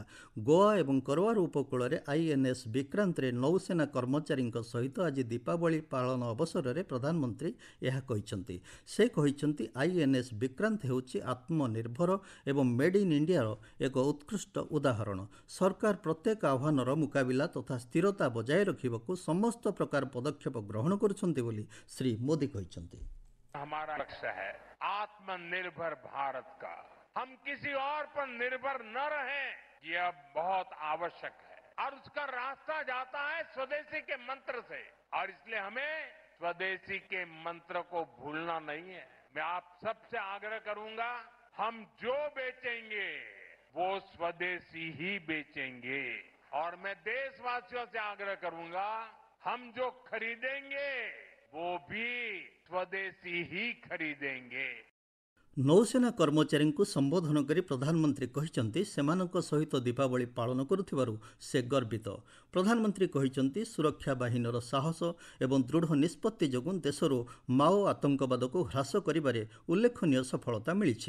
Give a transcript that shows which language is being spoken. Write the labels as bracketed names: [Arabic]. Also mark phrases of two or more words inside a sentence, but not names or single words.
[Odia] ଗୋଆ ଏବଂ କରୱାର ଉପକୂଳରେ INS ବିକ୍ରାନ୍ତରେ ନୌସେନା କର୍ମଚାରୀଙ୍କ ସହିତ ଆଜି ଦୀପାବଳି ପାଳନ ଅବସରରେ ପ୍ରଧାନମନ୍ତ୍ରୀ ଏହା କହିଛନ୍ତି। ସେ କହିଛନ୍ତି, INS ବିକ୍ରାନ୍ତ ହେଉଛି ଆତ୍ମନିର୍ଭର ଏବଂ ମେଡ୍ ଇନ୍ ଇଣ୍ଡିଆର ଏକ ଉତ୍କୃଷ୍ଟ ଉଦାହରଣ। ସରକାର ପ୍ରତ୍ୟେକ ଆହ୍ୱାନର ମୁକାବିଲା ତଥା ସ୍ଥିରତା ବଜାୟ ରଖିବାକୁ ସମସ୍ତ ପ୍ରକାର ପଦକ୍ଷେପ ଗ୍ରହଣ କରୁଛନ୍ତି ବୋଲି ଶ୍ରୀ ମୋଦି କହିଛନ୍ତି। [Hindi] हमारा लक्ष्य है आत्मनिर्भर भारत का। हम किसी और पर निर्भर न रहें, ये अब बहुत आवश्यक है और उसका रास्ता जाता है स्वदेशी के मंत्र से और इसलिए हमें स्वदेशी के मंत्र को भूलना नहीं है। मैं आप सबसे आग्रह करूंगा, हम जो बेचेंगे वो स्वदेशी ही बेचेंगे और मैं देशवासियों से आग्रह करूंगा, हम जो खरीदेंगे वो भी स्वदेशी ही खरीदेंगे। [Odia] ନୌସେନା କର୍ମଚାରୀଙ୍କୁ ସମ୍ବୋଧନ କରି ପ୍ରଧାନମନ୍ତ୍ରୀ କହିଛନ୍ତି, ସେମାନଙ୍କ ସହିତ ଦୀପାବଳି ପାଳନ କରୁଥିବାରୁ ସେ ଗର୍ବିତ। ପ୍ରଧାନମନ୍ତ୍ରୀ କହିଛନ୍ତି, ସୁରକ୍ଷା ବାହିନୀର ସାହସ ଏବଂ ଦୃଢ଼ ନିଷ୍ପତ୍ତି ଯୋଗୁଁ ଦେଶରୁ ମାଓ ଆତଙ୍କବାଦକୁ ହ୍ରାସ କରିବାରେ ଉଲ୍ଲେଖନୀୟ ସଫଳତା ମିଳିଛି।